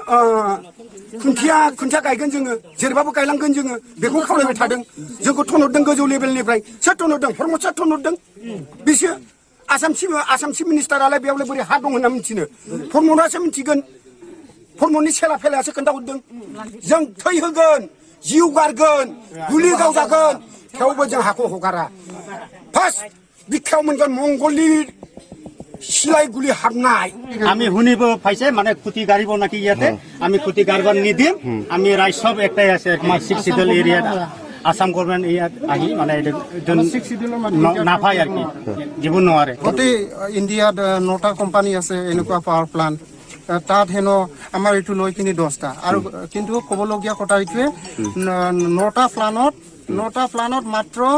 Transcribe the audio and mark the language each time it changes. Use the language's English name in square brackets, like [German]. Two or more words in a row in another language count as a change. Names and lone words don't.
[Bodo] खुन्थिया गायगोन जोङो जेरैबाबो गायलांगोन जोङो बेखौ खावलायबाय थादों जोंखौ थनहरदों गोजौ लेभेलनिफ्राय सोर थनहरदों प्रमद सार थनहरदों बिसो आसाम [English] chief minister [Bodo] बेयावलाय बोरै हा दं होनना मिथिनो प्रमदासो मिथिगोन प्रमदनि सेला फेलायासो खोन्थाहरदों जों थै होगोन जिउ गारगोन गुलि गावजागोन थेवबो जों हाखौ हगारा फार्स्ट बिखायाव मोनगोन मंगलनि सिलाय गुलि हाबनाय [Assamese] আমি শুনিব পাইছে মানে খুঁটি গাড়িব নাকি ইয়াতে আমি খুঁটি গাড়িব নিদিম আমি রাইজ সব একটাই আছে আমার 6 [English] schedule area Assam government [Assamese] ইয়াত আহি মানে নাপায় আর কি জীবন নোৱাৰে গোটেই ইণ্ডিয়াত 9টা কোম্পানী আছে এনেকুৱা [English] power plant [Assamese] তাত হেনো আমাৰ এইটো লৈ কিনি 10টা আৰু কিন্তু ক'বলগীয়া কথা এইটোৱে 9টা প্লানত মাত্ৰ